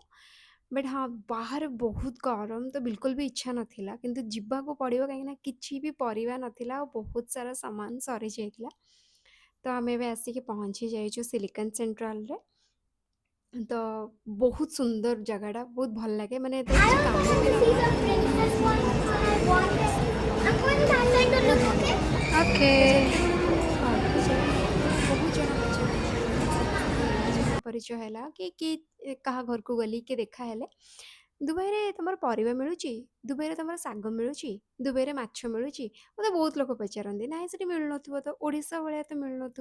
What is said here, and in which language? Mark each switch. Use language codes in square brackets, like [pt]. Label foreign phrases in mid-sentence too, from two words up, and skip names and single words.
[or] ବଟ୍ ହଁ, ବାହାରେ ବହୁତ ଗରମ, ତ ବିଲକୁଲ ବି ଇଚ୍ଛା ନଥିଲା, କିନ୍ତୁ ଯିବାକୁ ପଡ଼ିବ କାହିଁକିନା କିଛି ବି ପରିବା ନଥିଲା ଆଉ ବହୁତ ସାରା ସାମାନ ସରିଯାଇଥିଲା। ତ ଆମେ ଏବେ ଆସିକି ପହଞ୍ଚି ଯାଇଛୁ ସିଲିକନ୍ ସେଣ୍ଟ୍ରାଲରେ। ତ ବହୁତ ସୁନ୍ଦର ଜାଗାଟା, ବହୁତ ଭଲ ଲାଗେ, ମାନେ ଏତେ [en] I [or] କିଛି [en] don't [or] କାମ ବି [en] care. These [or] ନଥାଏ, [en] are [or] ଖାଲି ନେଇ [en] princess [or] ଆସିବ, [en] ones. [or] ବହୁତ ସାରା [en] I [or] ପରିବା [en] want [or] ନେଇ [en] it. [or] ଆସିବ, [en] I'm [or] ତାପରେ [en] going that side to [or] ବହୁତ [en] look, [or] ଭଲ [en] okay? [or] ଲାଗେ। [en] Okay. [or] ତ ଯେତେବେଳେ ମୁଁ ଘରକୁ ଯାଇଥିଲି, ସେତେବେଳେ ବହୁତ ଜଣ ପଚାରନ୍ତି, ମାନେ ସାଙ୍ଗେ ସାଙ୍ଗେ ଏମିତି ଚିହ୍ନା ପରିଚୟ ହେଲା କି କାହା ଘରକୁ ଗଲି କିଏ ଦେଖା ହେଲେ, ଦୁବାଇରେ ତୁମର ପରିବା ମିଳୁଛି, ଦୁବାଇରେ ତୁମର ଶାଗ ମିଳୁଛି, ଦୁବାଇରେ ମାଛ ମିଳୁଛି। ମୋତେ ବହୁତ ଲୋକ ପଚାରନ୍ତି, ନାଇଁ ସେଠି ମିଳୁନଥିବ, ତ ଓଡ଼ିଶା ଭଳିଆ ତ ମିଳୁନଥିବ।